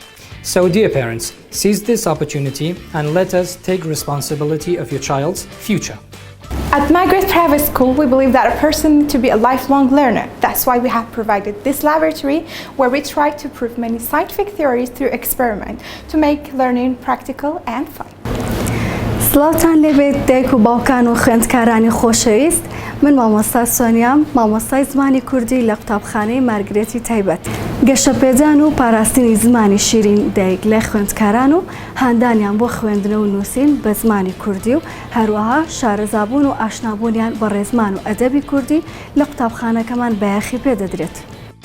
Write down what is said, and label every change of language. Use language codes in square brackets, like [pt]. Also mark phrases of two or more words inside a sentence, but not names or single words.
[en] So, dear parents, seize this opportunity and let us take responsibility of your child's future. At Margaret Private School, we believe that a person to be a lifelong learner. That's why we have provided this laboratory where we try to prove many scientific theories through experiment to make learning practical and fun. [ckb] سڵاوتان لێبێت دایک و باوکان و خوێندکارانی خۆشەویست. من مامۆستا سۆنیام، مامۆستای زمانی کوردی لە قوتابخانەی مارگرێتی تایبەت. گەشەپێدان و پاراستنی زمانی شیرین دایک لە خوێندکاران و هاندانیان بۆ خوێندن و نووسین بە زمانی کوردی و هەروەها شارەزابوون و ئاشنابوونیان بە ڕێزمان و ئەدەبی کوردی لە قوتابخانەکەمان بەیاخی پێدەدرێت.